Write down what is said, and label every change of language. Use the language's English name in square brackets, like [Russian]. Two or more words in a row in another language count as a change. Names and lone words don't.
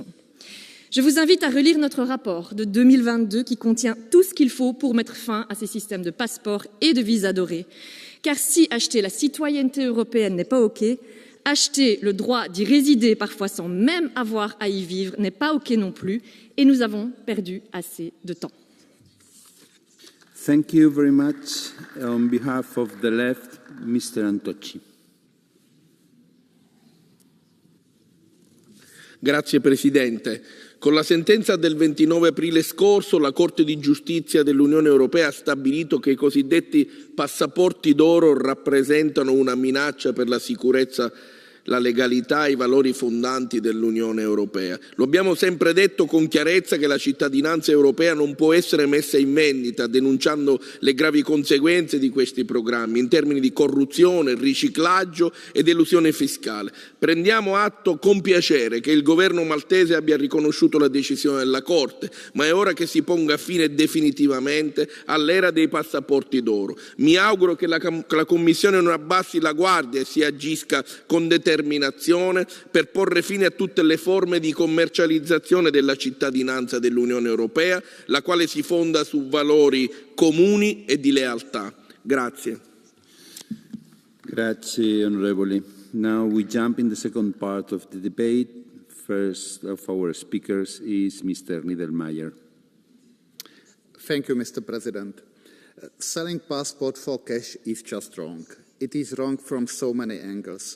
[French] Je vous invite à relire notre rapport de 2022 qui contient tout ce qu'il faut pour mettre fin à ces systèmes de passeports et de visas dorés. Car si acheter la citoyenneté européenne n'est pas OK, acheter le droit d'y résider parfois sans même avoir à y vivre n'est pas OK non plus et nous avons perdu assez de temps. [English] Thank you very much. On behalf of the left, Mr. Antocci. [Italian] Grazie Presidente. Con la sentenza del 29 aprile scorso la Corte di Giustizia dell'Unione Europea ha stabilito che i cosiddetti passaporti d'oro rappresentano una minaccia per la sicurezza, la legalità e i valori fondanti dell'Unione Europea. Lo abbiamo sempre detto con chiarezza che la cittadinanza europea non può essere messa in vendita, denunciando le gravi conseguenze di questi programmi in termini di corruzione, riciclaggio ed elusione fiscale. Prendiamo atto con piacere che il governo maltese abbia riconosciuto la decisione della Corte, ma è ora che si ponga fine definitivamente all'era dei passaporti d'oro. Mi auguro che la Commissione non abbassi la guardia e si agisca con determinazione per porre fine a tutte le forme di commercializzazione della cittadinanza dell'Unione Europea, la quale si fonda su valori comuni e di lealtà. Grazie. Grazie, onorevoli. [English] Now we jump in the second part of the debate. First of our speakers is Mr. Niedermayer. Thank you, Mr. President. Selling passport for cash is just wrong. It is wrong from so many angles.